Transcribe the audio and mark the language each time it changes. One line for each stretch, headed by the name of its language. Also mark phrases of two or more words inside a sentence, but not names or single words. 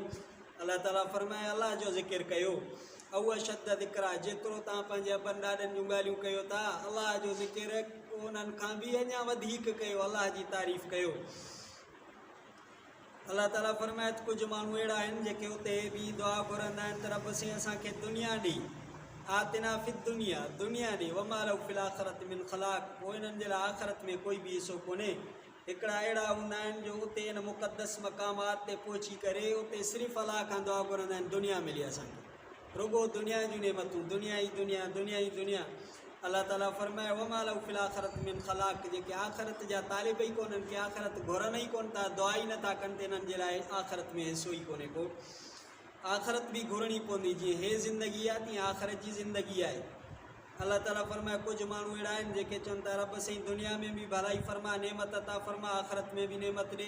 Sindhi: अलाह ताला फरमाए अलाह जो ज़िक्र कयो।
Arabic: أو أشد ذكرا,
Sindhi: जेतिरो तव्हां पंहिंजे अबनि ॾाॾनि जूं ॻाल्हियूं कयो था, अलाह जो ज़िक्र उन्हनि खां बि अञा वधीक कयो, अलाह जी तारीफ़ कयो। अलाह ताला फरमाए त कुझु माण्हू अहिड़ा आहिनि जेके उते बि दुआ घुरंदा आहिनि त रब से असांखे दुनिया ॾे,
Arabic: آتنا في الدنيا,
Sindhi: दुनिया ॾे,
Arabic: وما له في الآخرة من خلاق,
Sindhi: पोइ इन्हनि जे लाइ आख़िरत में कोई बि हिसो कोन्हे। हिकिड़ा अहिड़ा हूंदा आहिनि जो उते इन मुक़दस मक़ामात ते पहुची करे उते सिर्फ़ु अलाह खां दुआ घुरंदा आहिनि, दुनिया मिली असांखे, रुगो दुनिया जूं नेमतूं, दुनिया ई दुनिया, दुनिया ई दुनिया। अलाह ताला फरमाए
Arabic: وما له في الآخرة من خلاق,
Sindhi: जेके आख़िरत जा तालिब ई कोन्हनि, के आख़िरत घुरनि ई कोन्ह था, दुआ ई नथा कनि, त इन्हनि जे लाइ आख़िरत में हिसो ई कोन्हे को। आख़िरत बि घुरणी पवंदी, जीअं हे ज़िंदगी आहे तीअं आख़िरत जी ज़िंदगी आहे। अल्लाह ताला फरमाए कुझु माण्हू अहिड़ा आहिनि जेके चवनि था रब साईं दुनिया में बि भलाई फरमा, नेमत अता फरमा, आख़िरत में बि नेमत ॾे।